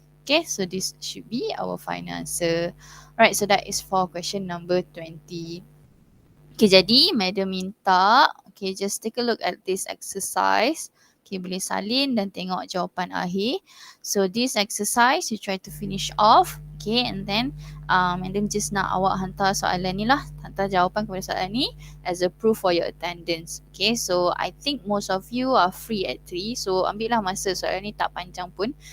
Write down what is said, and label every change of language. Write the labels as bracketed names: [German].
[English] Okay, so this should be our final answer. Alright, so that is for question number 20. Okay, [Malay] jadi madam minta, [English] okay, just take a look at this exercise. [Malay] Okay, boleh salin dan tengok jawapan akhir. [English] So this exercise, you try to finish off. Okay, and then madam just [Malay] nak awak hantar soalan ni lah. Hantar jawapan kepada soalan ni [English] as a proof for your attendance. Okay, so I think most of you are free at 3. So [Malay] ambil lah masa, soalan ni tak panjang pun.